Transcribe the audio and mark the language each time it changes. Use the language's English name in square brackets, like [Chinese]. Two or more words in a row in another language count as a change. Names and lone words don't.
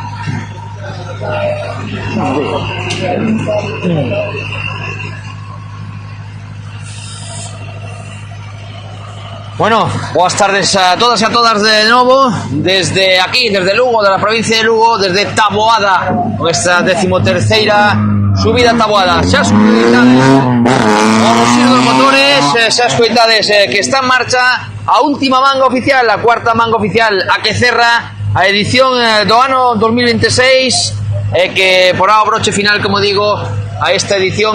[Spanish] Bueno, buenas tardes a todas y a todas de nuevo, desde aquí, desde Lugo, de la provincia de Lugo, desde Taboada, nuestra 13ª subida a Taboada. [Galician] Xa escoitades o ruxir dos motores, xa escoitades que está en marcha a última manga oficial, a cuarta manga oficial, a que cerra a edición do ano 2026, que porá o broche final, como digo, a esta edición.